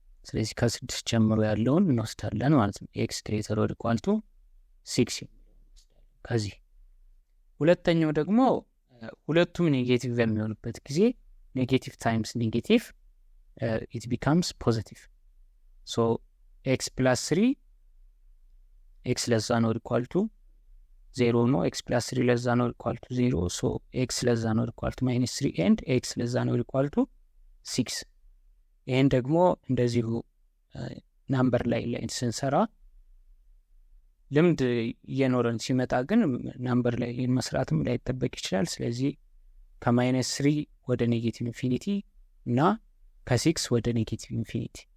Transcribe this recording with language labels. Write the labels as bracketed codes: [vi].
[am] ስለዚህ ከ6 ጀምሮ ያለውን እንወስዳለን ማለት ነው። ኤክስ ግሬተር ኦር ኢኳል ቱ 6 ከዚህ። ሁለተኛው ደግሞ ሁለቱም ኔጌቲቭ በሚሆኑበት ጊዜ ኔጌቲቭ ታይምስ ኔጌቲቭ it becomes positive. [en] So x + 3 x less than or equal to 0 no, x + 3 less than or equal to 0. So x less than or equal to -3 and x less than or equal to 6. [am] ይህን ደግሞ እንደዚሁ ናምበር ላይ ስንሰራ ልምድ እየኖረን ሲመጣ ግን ናምበር ላይ መስራትም ላይጠበቅ ይችላል። ስለዚህ ከ-3 ወደ ኔጌቲቭ ኢንፊኒቲ እና ከ6 ወደ ኔጌቲቭ ኢንፊኒቲ